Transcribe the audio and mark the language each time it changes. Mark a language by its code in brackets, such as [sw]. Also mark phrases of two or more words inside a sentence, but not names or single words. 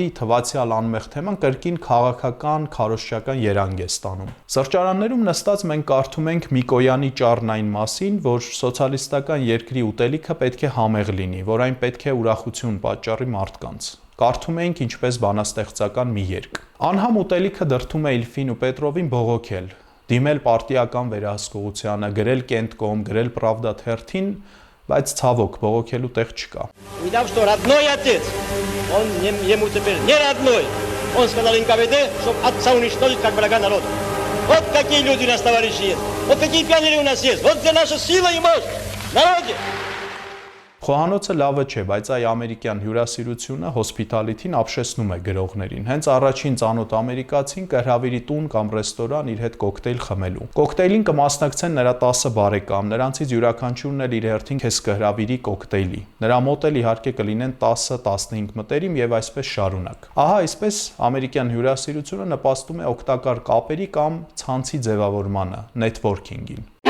[hy] թվացial անմեղ թեման կրկին քաղաքական, քարոզչական երանգ է ստանում։ Սրճարաններում նստած մենք կարդում ենք Միկոյանի ճառն այն մասին, որ սոցիալիստական երկրի ուտելիքը պետք է համեղ լինի, որ այն պետք է ուրախություն պատճառի մարդկանց։ Կարդում ենք ինչպես բանաստեղծական մի երգ։ Անհամ ուտելիքը դրդում է Իլֆին ու Պետրովին բողոքել, դիմել պարտիական վերահսկողությանը, գրել Կենտկոմ, գրել Պրավդա թերթին, բայց ցավոք բողոքելու տեղ չկա։ [ru] Увидав, что родной отец, он ему теперь не родной. Он сказал НКВД, чтобы отца уничтожить как врага народа. Вот какие люди у нас, товарищи, есть. Вот какие пионеры у нас есть. Вот где наша сила и мощь. Народе. [hy] Խոհանոցը լավը չէ, բայց այ ամերիկյան հյուրասիրությունը հոսպիտալիթին ապշեցնում է գրողներին։ Հենց առաջին ծանոթ ամերիկացին կհրավիրի տուն կամ ռեստորան իր հետ կոկտեյլ խմելու։ Կոկտեյլին կմասնակցեն նրա 10 բարեկամ, նրանցից յուրաքանչյուրն էլ իր հերթին քեզ կհրավիրի կոկտեյլի։ Նրա մոտ էլ իհարկե կլինեն 10-15 մտերիմ եւ այսպես շարունակ։ Ահա այսպես ամերիկյան հյուրասիրությունը նպաստում է օգտակար կապերի կամ ցանցի ձևավորմանը, նեթվորքինգին։